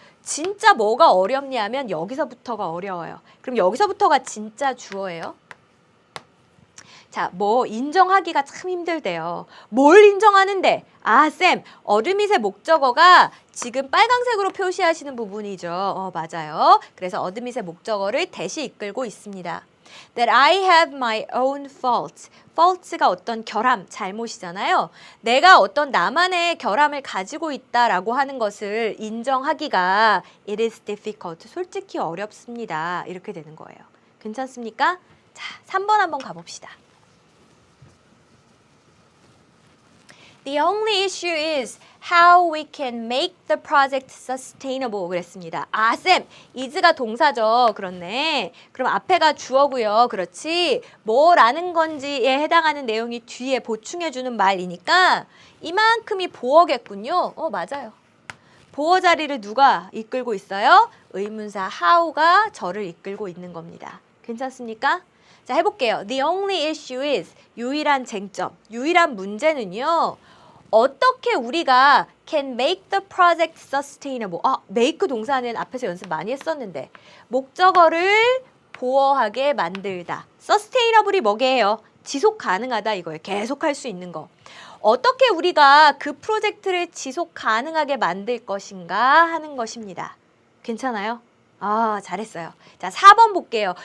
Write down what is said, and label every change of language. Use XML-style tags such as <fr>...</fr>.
<ko>진짜 뭐가 어렵냐면 여기서부터가 어려워요. 그럼 여기서부터가 진짜 주어예요. 자, 뭐 인정하기가 참 힘들대요. 뭘 인정하는데? 아, 쌤, 어드밋의 목적어가 지금 빨강색으로 표시하시는 부분이죠. 맞아요. 그래서 어드밋의 목적어를 대시 이끌고 있습니다.</ko> <en>That I have my own faults.</en> <ko>faults가 어떤 결함, 잘못이잖아요. 내가 어떤 나만의 결함을 가지고 있다라고 하는 것을 인정하기가</ko> <en>it is difficult.</en> <ko>솔직히 어렵습니다. 이렇게 되는 거예요. 괜찮습니까? 자, 3번 한번 가봅시다.</ko> <en>The only issue is how we can make the project sustainable</en> <ko>그랬습니다. 아, 쌤, is가 동사죠. 그렇네. 그럼 앞에가 주어고요. 그렇지. 뭐라는 건지에 해당하는 내용이 뒤에 보충해주는 말이니까 이만큼이 보어겠군요. 맞아요. 보어 자리를 누가 이끌고 있어요? 의문사 how가 저를 이끌고 있는 겁니다. 괜찮습니까? 자, 해볼게요.</ko> <en>The only issue is</en> <ko>유일한 쟁점, 유일한 문제는요. 어떻게 우리가</ko> <en>can make the project sustainable.</en> <ko>make 동사는 앞에서 연습 많이 했었는데 목적어를 보어하게 만들다. sustainable이 뭐게요? 지속 가능하다 이거예요. 계속 할 수 있는 거. 어떻게 우리가 그 프로젝트를 지속 가능하게 만들 것인가 하는 것입니다. 괜찮아요? 잘했어요. 자, 4번 볼게요.</ko>